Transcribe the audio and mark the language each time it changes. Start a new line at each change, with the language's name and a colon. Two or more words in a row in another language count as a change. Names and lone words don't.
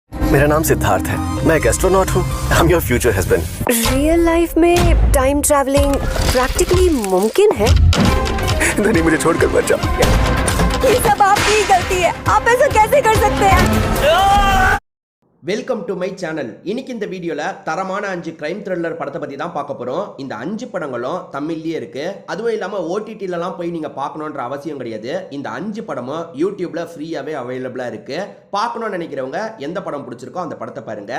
Hindi: मेरा नाम सिद्धार्थ है, मैं एक एस्ट्रोनॉट हूँ।
English: I am your future husband. real life
Hindi: में
English: time traveling
Hindi: प्रैक्टिकली मुमकिन है? धनी मुझे छोड़कर मत जाओ। ये सब आपकी ही गलती है, आप ऐसा कैसे कर सकते हैं?
English: welcome to my channel.
Tamil: இன்னைக்கு இந்த வீடியோவில் தரமான 5
English: crime thriller
Tamil: படத்தை பற்றி தான் பார்க்க போகிறோம். இந்த 5 படங்களும் தமிழ்லேயே இருக்குது. அதுவும் இல்லாமல் ஓடிடிலலாம் போய் நீங்கள் பார்க்கணுன்ற அவசியம் கிடையாது. இந்த 5 படமும் யூடியூப்பில் ஃப்ரீயாகவே அவைலபிளாக இருக்குது. பார்க்கணும்னு நினைக்கிறவங்க எந்த படம் பிடிச்சிருக்கோ அந்த படத்தை பாருங்கள்.